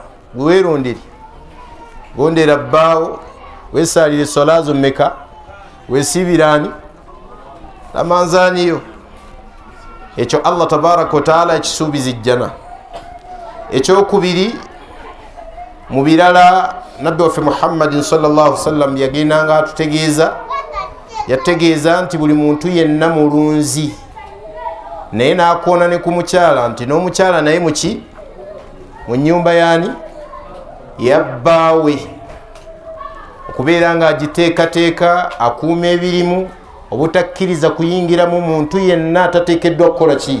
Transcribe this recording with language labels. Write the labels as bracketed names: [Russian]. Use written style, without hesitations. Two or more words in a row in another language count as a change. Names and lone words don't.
[Ganda] Weerondere, gondera bbaawo, weesaalire swala zo mmeka, weesiibiraani lamanzaaniyo. Ekyo Allah [Arabic] تبارك وتعالى [Ganda] ekisuubiza ejjana. Ekyokubiri mu birala nabbi waffe Muhammadin [Arabic] صلى الله عليه وسلم [Ganda] yagendanga atutegeeza, yategeeza nti buli muntu yenna mulunzi, naye n'akoona ne ku mukyala nti n'omukyala naye muki mu nnyumba yaani yabbaawe, okubeera nga agiteekateeka, akuuma ebirimu, obutakkiriza kuyingiramu muntu yenna atateekeddwa okukola ki?